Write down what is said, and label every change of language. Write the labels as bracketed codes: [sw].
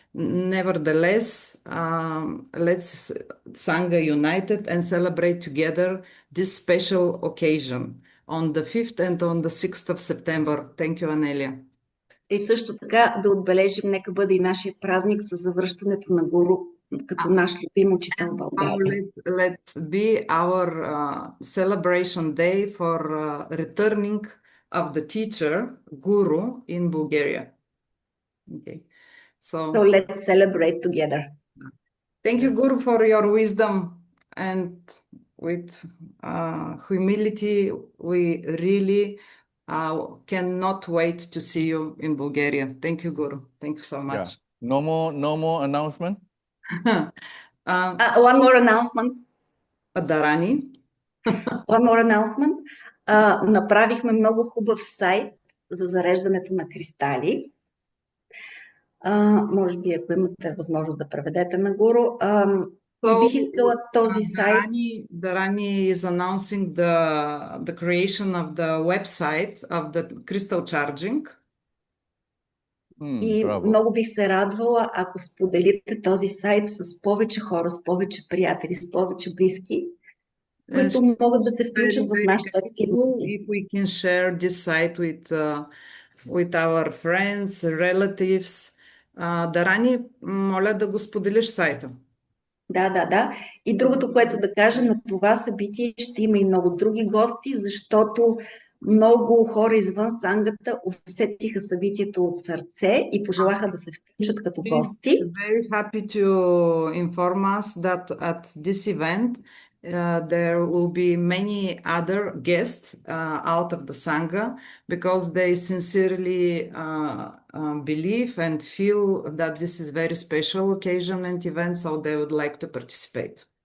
[en] Nevertheless, let's Sangha united and celebrate together this special occasion on the 5th and on the 6th of September. Thank you, Anelia. [bg] И също така да отбележим, нека бъде и нашия празник с завръщането на Гуру като наш любим учител в България. [en] Let's be our celebration day for returning of the teacher, Guru, in Bulgaria. Okay. So So let's celebrate together. thank you, Guru, for your wisdom, and with humility, we really cannot wait to see you in Bulgaria. Thank you, Guru. Thank you so much. Yeah. No more announcement? One more announcement. [bg] Дарани. [en] One more announcement. [bg] Направихме много хубав сайт за зареждането на кристали. Може би, ако имате възможност да преведете на Гуру. И бих искала този сайт. [en] Darani is announcing the creation of the website of the crystal charging. [bg] И много бих се радвала, ако споделите този сайт с повече хора, с повече приятели, с повече близки, които могат да се включат в нашата активност. [en] If we can share this site with our friends, relatives. [bg] Дарани, моля да го споделиш сайта. Да. И другото, което да кажа, на това събитие ще има и много други гости, защото много хора извън сангата усетиха събитието от сърце и пожелаха да се включат като гости. [en] Very happy to inform us that at this event there will be many other guests out of the Sangha because they sincerely believe and feel that this is very special occasion and event, so they would like to participate.